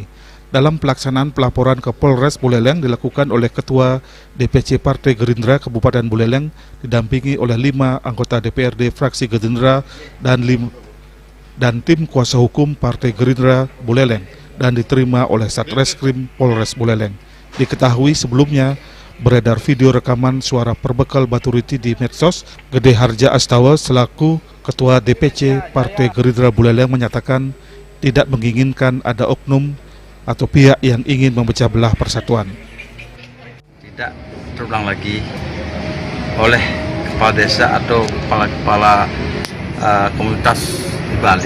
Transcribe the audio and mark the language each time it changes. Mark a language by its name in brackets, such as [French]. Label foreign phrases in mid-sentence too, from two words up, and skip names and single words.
[Indonesian] Dalam pelaksanaan pelaporan ke Polres Buleleng dilakukan oleh Ketua DPC Partai Gerindra Kabupaten Buleleng didampingi oleh 5 anggota DPRD fraksi Gerindra dan tim kuasa hukum Partai Gerindra Buleleng dan diterima oleh Satreskrim Polres Buleleng. Diketahui sebelumnya beredar video rekaman suara perbekal Batu Riti di medsos. Gede Harja Astawa selaku Ketua DPC Partai Gerindra Buleleng menyatakan tidak menginginkan ada oknum atau pihak yang ingin memecah belah persatuan. Tidak terulang lagi oleh kepala desa atau kepala-kepala komunitas di Bali.